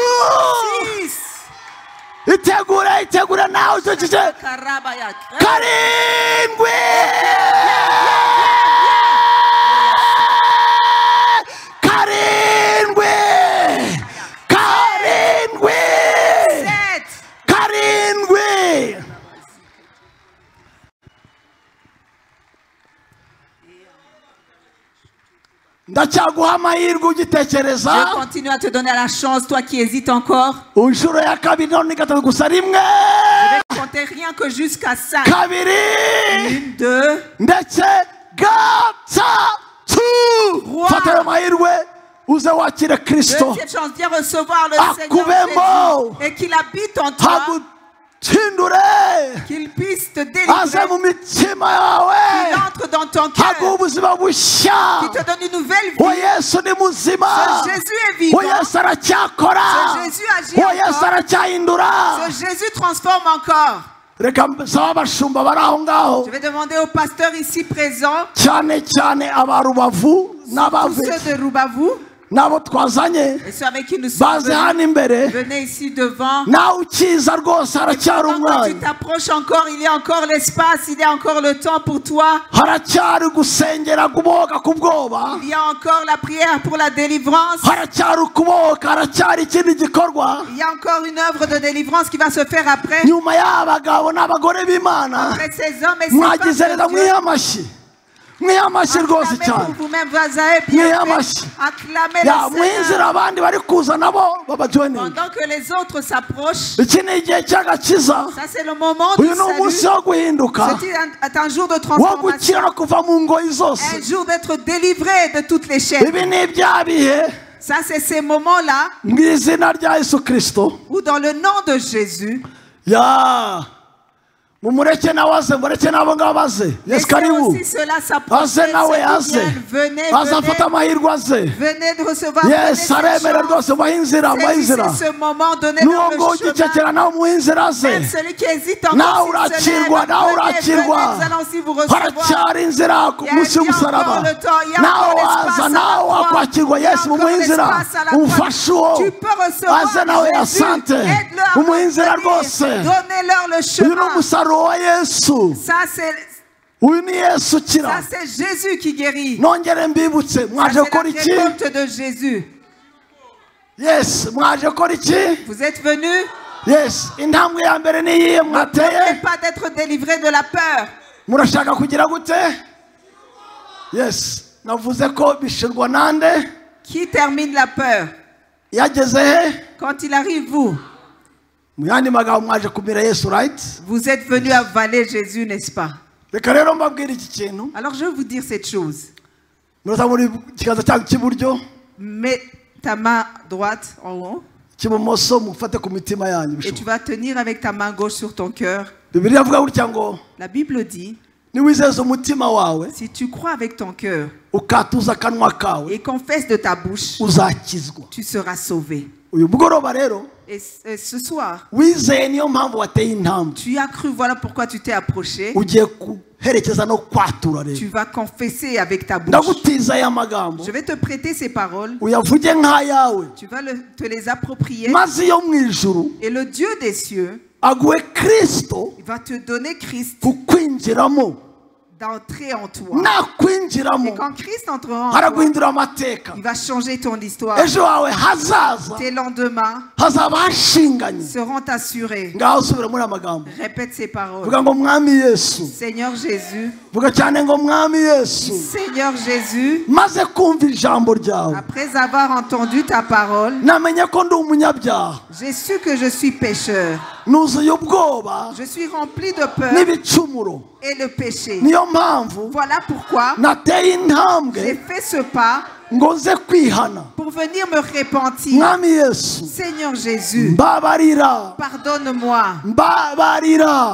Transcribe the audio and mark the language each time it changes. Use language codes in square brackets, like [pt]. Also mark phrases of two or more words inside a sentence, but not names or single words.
[rw] Itegura nawe ucecetse karindwi karindwi karindwi karindwi. ndacyaguha amahirwe ugitekereza. [fr] Je continue à te donner la chance, toi qui hésites encore. [rw] inshuro ya kabiri none gatatu gusa rimwe. [fr] Je vais compter rien que jusqu'à 5. [rw] kabiri 1, 2 ndetse gatatu. fata ayo mahirwe uze wakire Kristo. [fr] Deuxième chance, viens recevoir le Seigneur [rw] akubemo [fr] Jésus et qu'il habite en toi, [rw] hagutindure [fr] qu'il puisse te [rw] aze [fr] délivrer, [rw] mu mitima yawe [fr] qu'il entre dans ton cœur, [rw] haguha ubuzima bushya. [fr] qu'il te donne une nouvelle [rw] uwo [fr] vie. [rw] Yesu ni muzima. [fr] Ce Jésus est [rw] uwo [fr] vivant. [rw] Yesu aracyakora. [fr] Ce Jésus agit [rw] uwo Yesu [fr] encore. [rw] aracyahindura. [fr] Ce Jésus transforme encore. [rw] reka nsaba abashumba bari aho ngaho [fr] Je vais demander aux pasteurs ici présents, [rw] cyane cyane aba Rubavu [fr] tous [rw] n'abave [fr] ceux de Rubavu [rw] n'abo twazanye [fr] et ceux avec qui nous sommes [rw] baze hano [fr] venus, [rw] imbere. [fr] venez ici devant. [rw] nawe ukiza rwose haracyari [fr] Pendant que tu [rw] umwanya. [fr] t'approches encore, il y a encore l'espace, il y a encore le temps pour toi. [rw] haracyari gusengera kubohoka ku bwoba. [fr] Il y a encore la prière pour la délivrance. [rw] haracyari ukubohoka. haracyari ikindi gikorwa. [fr] Il y a encore une œuvre de délivrance qui va se faire après. [rw] nyuma y'abagabo n'abagore b'Imana [fr] Après ces hommes et ces [rw] mwagize [fr] femmes [rw] neza [fr] de Dieu. [rw] mwihe amashyi. mwihe amashyi rwose [fr] Acclamez [rw] cyane. [fr] pour vous-même, vous avez bien [rw] Mwihe [fr] fait. [rw] amashyi. [fr] Acclamez [rw] ya [fr] le [rw] mwinjira [fr] Seigneur. [rw] abandi bari kuza nabo babajoininga. [fr] Pendant que les autres s'approchent, [rw] iki ni igihe cy'agakiza. [fr] ça c'est le moment du [rw] uyu ni umunsi [fr] salut. [rw] wo guhinduka, [fr] C'est un jour de [rw] wo [fr] transformation. [rw] gukira no kuva mu ngoyi zose. [fr] Un jour d'être délivré de toutes les chaînes. [rw] ibi ni bya bihe [fr] Ça c'est ces moments-là [rw] mu izina rya Yesu Kristo. [fr] où dans le nom de Jésus, [rw] ya mumureke nawe aze, mureke n'abo ngabo baze. Yesu [fr] laissez karibu aussi cela s'approcher. [rw] aze nawe [fr] Ceux qui [rw] aze [fr] viennent, venez, [rw] azafata amahirwe aze. [fr] venez de recevoir. [rw] yesu aremera rwose muhe inzira muhe inzira. [fr] Saisissez ce moment, donnez [rw] n'uwo [fr] leur [rw] nguwo [fr] le chemin. [rw] ugicekera nawe muhe inzira aze. [fr] Même celui qui hésite [rw] nawe [fr] encore, s'il se [rw] urakirwa [fr] lève, [rw] nawe [fr] venez, [rw] urakirwa. [fr] venez, nous allons aussi vous recevoir. [rw] haracyari inzira ku munsi w'umusaraba. nawe waza nawe wakwakirwa. yesu mumuhe inzira umufashe uwo [fr] Tu peux recevoir [rw] aze nawe [fr] Jésus. asante Aide-le à [rw] mumuhe inzira [fr] revenir. [rw] rwose. [fr] Donnez-leur le [rw] uyu ni [fr] chemin. [rw] umusaruro wa Yesu. [fr] Ça c'est [rw] uyu ni Yesu ukira. [fr] Jésus qui guérit. [rw] nongere mbibutse [fr] Ça, [rw] mwaje [fr] c'est [rw] gukora [fr] la [rw] iki? [fr] récolte de Jésus. [rw] yes mwaje gukora iki? [fr] Vous êtes venus. [rw] yes intambwe ya mbere ni iyihe [fr] Ne [rw] mwateye? [fr] pas d'être délivré de la peur. [rw] murashaka kugira gute? yes navuze ko bishirwa nande? [fr] Qui termine la peur? [rw] yageze he? [fr] Quand il arrive, vous [rw] mu yandi magambo mwaje kumira Yesu, right? [fr] vous êtes venus avaler Jésus, n'est-ce pas? [rw] reka rero mbabwire iki kintu. [fr] Alors je vais vous dire cette chose. [rw] muraza muri kiganza cyanyu cy'iburyo, [fr] Mets ta main droite en haut [rw] cy'ibumoso mufate ku mitima yanyu. [fr] et tu vas tenir avec ta main gauche sur ton cœur. [rw] Bibiliya ivuga gutya ngo [fr] La Bible dit, [rw] niwizeza umutima wawe [fr] si tu crois avec ton cœur [rw] ukatuza akanwa kawe [fr] et confesses de ta bouche, [rw] uzakizwa. [fr] tu seras sauvé. [rw] uyu mugoroba rero [fr] Et ce soir, [rw] wizeye niyo mpamvu wateye intambwe. [fr] tu as cru, voilà pourquoi tu t'es approché. [rw] ugiye kuherekeza no kwatura rero. [fr] Tu vas confesser avec ta bouche. [rw] ndagutiza aya magambo [fr] Je vais te prêter ces paroles. [rw] uyavuge nk'ayawe, [fr] Tu vas te les approprier. [rw] maze iyo mu ijuru [fr] Et le Dieu des cieux, [rw] aguhe Kristo [fr] il va te donner Christ [rw] kukwinjiramo. [fr] d'entrer en toi. [rw] nakwinjiramo [fr] Et quand Christ entrera en toi, [rw] haraguhindura amateka. [fr] il va changer ton histoire. [rw] ejo hawe hazaza [fr] Tes lendemains [rw] hazaba hashinganye. [fr] seront assurés. [rw] ngaho subira muri aya magambo. [fr] Répète ces paroles. [rw] vuga ngo mwami Yesu. [fr] Seigneur Jésus, [rw] vuga cyane ngo mwami Yesu. [fr] Seigneur Jésus, [rw] maze kumva ijambo ryawe [fr] après avoir entendu ta parole, [rw] namenye ko ndi umunyabyaha. [fr] j'ai su que je suis pécheur. [rw] nuzuye ubwoba [fr] Je suis rempli de peur [rw] n'ibicumuro. [fr] et le péché. [rw] niyo mpamvu [fr] Voilà pourquoi [rw] nateye [fr] j'ai [rw] intambwe [fr] fait ce pas [rw] ngo nze kwihana. [fr] pour venir me repentir. [rw] mwami Yesu [fr] Seigneur Jésus, [rw] mbabarira [fr] pardonne-moi. [rw] mbabarira